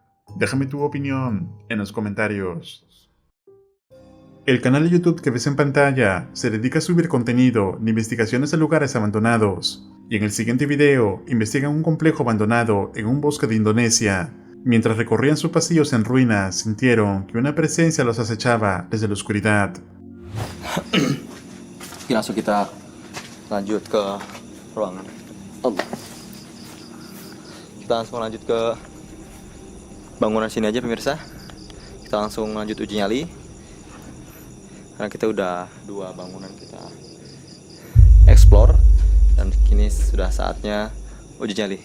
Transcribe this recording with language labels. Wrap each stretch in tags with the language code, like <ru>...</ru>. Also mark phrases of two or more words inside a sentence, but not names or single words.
<es>Déjame tu opinión en los comentarios. El canal de YouTube que ves en pantalla se dedica a subir contenido de investigaciones de lugares abandonados, y en el siguiente video investigan un complejo abandonado en un bosque de Indonesia. Mientras recorrían sus pasillos en ruinas, sintieron que una presencia los acechaba desde la oscuridad.</es> <id>Langsung kita lanjut ke ruangan Allah. Kita langsung lanjut ke bangunan sini aja pemirsa. Kita langsung lanjut uji nyali. Karena kita udah 2 bangunan kita explore dan kini sudah saatnya uji nyali.</id>